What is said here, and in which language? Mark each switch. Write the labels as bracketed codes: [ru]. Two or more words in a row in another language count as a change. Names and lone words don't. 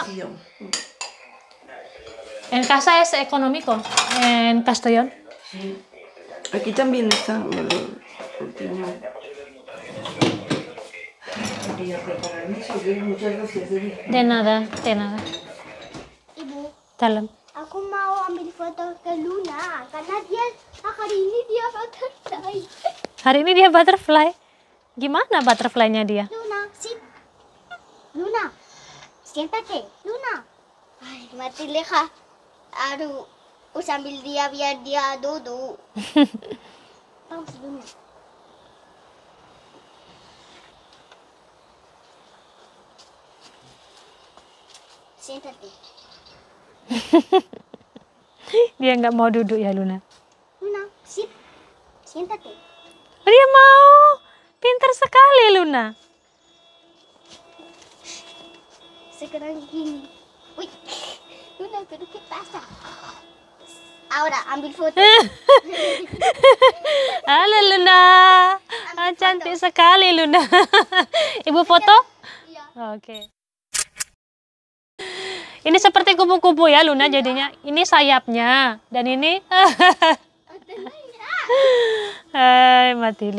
[es] Casi vacío. en casa es económico, en Castellón. Sí. Aquí también está. Quería prepararme eso, muchas gracias, Debbie. De nada, de nada. [id] Ibu, Dalam. aku mau ambil foto ke Luna karena hari ini dia butterfly. Hari ini dia butterfly. Gimana butterfly-nya dia? [es] Luna, sit. Luna, siéntate. Luna. Ay, [id] mati leha. Aduh, sambil dia biar dia duduk. [es] Vamos, Luna. Siéntate. [id] Dia nggak mau duduk ya, Luna. [es] Luna, sit. Siéntate. [id] Oh, dia mau. Pintar sekali, Luna. Sekarang gini. [es] Uy, Luna, pero ¿qué pasa? Ahora, [id] ambil foto. Halo, Luna. Ah, cantik sekali, Luna. Ibu foto? Iya. Oke. Ini seperti kupu-kupu ya, Luna, jadinya. Ini sayapnya. Dan ini... Hai, Matilde.